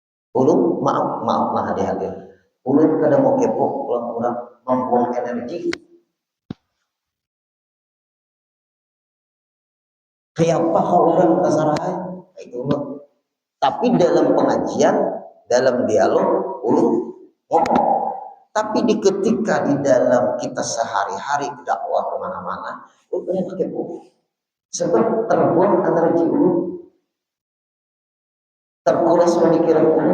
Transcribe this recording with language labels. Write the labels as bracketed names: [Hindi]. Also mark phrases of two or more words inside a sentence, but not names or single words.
[Banjar] Ulun maaf nah hadir. Ulun kada mau kepo kurang membuang energi. Kayak apa orang kasarahan? Itu ulun. Tapi dalam pengajian, dalam dialog, ulun ngomong. Tapi ketika di dalam kita sehari-hari dakwah kemana-mana, ulun kena kepo. Sebab terbuang energi ulun, terkuras pemikiran ulun.